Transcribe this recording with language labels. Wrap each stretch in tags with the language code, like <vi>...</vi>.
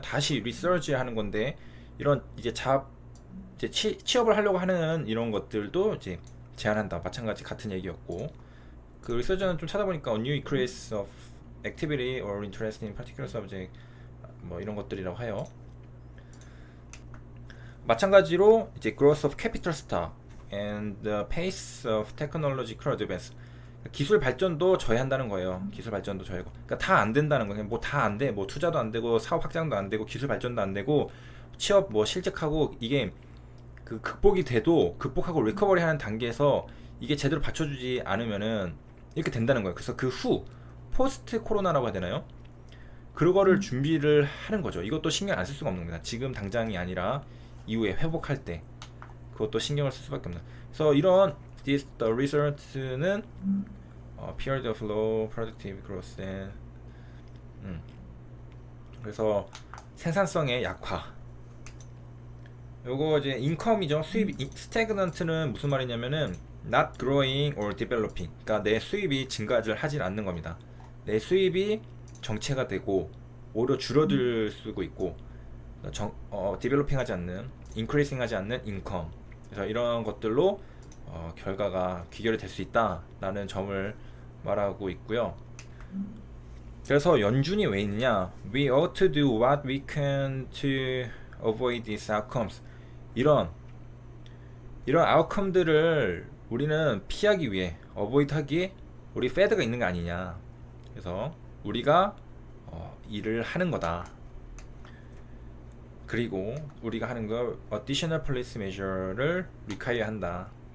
<ko>다시 resurge 하는 건데 이런 이제 이제 취업을 하려고 하는 이런 것들도 이제 제한한다. 마찬가지 같은 얘기였고 그</ko> <en>resurge는</en> <ko>좀 찾아보니까</ko> <en>a new increase of activity or interest in particular subject</en> <ko>뭐 이런 것들이라고 해요. 마찬가지로 이제</ko> <en>growth of capital stock and the pace of technological advance</en> <ko>기술 발전도 저해한다는 거예요. 기술 발전도 저해고. 그러니까 다 안 된다는 거예요. 뭐 다 안 돼. 뭐 투자도 안 되고 사업 확장도 안 되고 기술 발전도 안 되고 취업 뭐 실직하고 이게 그 극복하고 리커버리 하는 단계에서 이게 제대로 받쳐주지 않으면은 이렇게 된다는 거예요. 그래서 그 후 포스트 코로나라고 해야 되나요? 그거를 준비를 하는 거죠. 이것도 신경 안 쓸 수가 없는 겁니다. 지금 당장이 아니라 이후에 회복할 때 그것도 신경을 쓸 수밖에 없는. 그래서 이런</ko> <en>the result는 period of low productive growth and</en> <ko>그래서 생산성의 약화. 요거 이제 인컴이죠. 수입.</ko> <en>stagnant는</en> <ko>무슨 말이냐면은</ko> <en>not growing or developing.</en> <ko>그러니까 내 수입이 증가를 하질 않는 겁니다. 내 수입이 정체가 되고 오히려 줄어들 수도 있고 developing 하지 않는 increasing 하지 않는 인컴. 그래서 이런 것들로 결과가 귀결이 될 수 있다라는 점을 말하고 있고요. 그래서 연준이 왜 있느냐?</ko> <en>We ought to do what we can to avoid these outcomes.</en> <ko>이런 아웃컴들을 우리는 피하기 위해 avoid 하기에 우리 페드가 있는 거 아니냐. 그래서 우리가 일을 하는 거다. 그리고 우리가 하는 거</ko> <en>additional policy measure</en> <ko>를 require 한다.</ko>